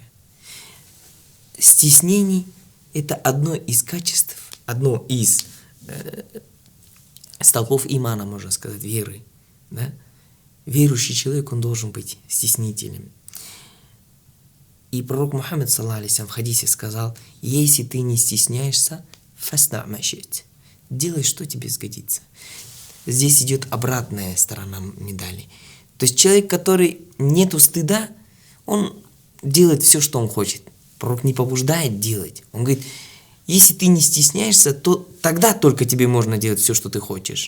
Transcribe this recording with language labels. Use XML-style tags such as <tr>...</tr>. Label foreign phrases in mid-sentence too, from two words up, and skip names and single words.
<ru>Стеснение – это одно из качеств, одно из столпов имана, можно сказать, веры. Да? Верующий человек, он должен быть стеснителем. И пророк Мухаммад,</ru> <ar>صلى الله عليه وسلم,</ar> <ru>в хадисе сказал, если ты не стесняешься,</ru> <ar>فاصنع ما شئت,</ar> <ru>делай, что тебе сгодится. Здесь идет обратная сторона медали. То есть человек, который нету стыда, он делает все, что он хочет. Пророк не побуждает делать. Он говорит, если ты не стесняешься, то тогда только тебе можно делать все, что ты хочешь.</ru>